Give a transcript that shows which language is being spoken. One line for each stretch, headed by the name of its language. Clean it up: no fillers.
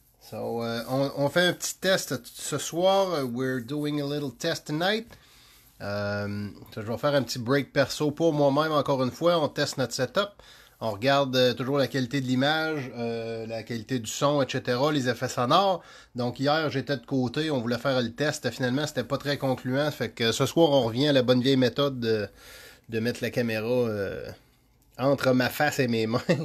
French: So, on fait un petit test ce soir.
English: We're doing a little test tonight.
French: Je vais faire un petit break perso pour moi-même encore une fois. On teste notre setup. On regarde toujours la qualité de l'image, la qualité du son, etc., les effets sonores. Donc hier, j'étais de côté, on voulait faire le test. Finalement, c'était pas très concluant. Fait que ce soir, on revient à la bonne vieille méthode de mettre la caméra entre ma face et mes mains.